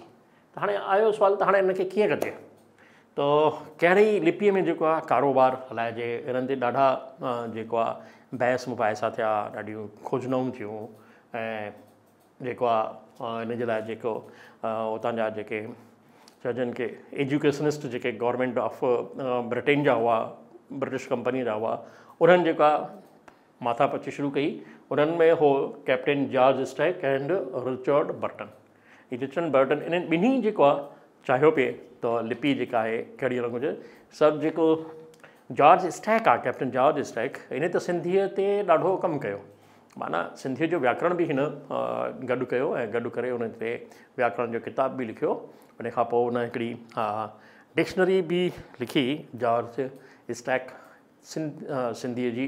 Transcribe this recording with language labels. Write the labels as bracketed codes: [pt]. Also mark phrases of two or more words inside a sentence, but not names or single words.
[sd] त हाणे आयो सुवाल, त हाणे इनखे कीअं कजे? त कहिड़ी लिपीअ में जेको आहे कारोबार हलाइजे, इन्हनि ते ॾाढा जेको आहे बहस मुबाहिसा थिया, ॾाढियूं खोजनाऊं थियूं। ऐं जेको आहे इन जे लाइ जेको उतां जा जेके चइजनि के एजुकेशनिस्ट जेके [en] government of Britain [sd] जा हुआ, [en] British company [sd] जा हुआ, उन्हनि जेका माथापची शुरू कई। उन्हनि में हो कैप्टन जॉर्ज स्टैक एंड रिचर्ड बर्टन। रिचर्ड बर्टन इन्हनि ॿिन्ही जेको आहे चाहियो पिए त लिपि जेका आहे कहिड़ी हलणु घुरिजे। सभु जेको जॉर्ज स्टैक आहे, कैप्टन जॉर्ज स्टैक, इन त सिंधीअ ते ॾाढो कमु कयो। माना सिंधीअ जो व्याकरण बि हिन गॾु कयो ऐं गॾु करे उन ते व्याकरण जो किताब बि लिखियो। उन खां पोइ उन हिकिड़ी डिक्शनरी बि लिखी जॉर्ज स्टैक सिंधीअ जी।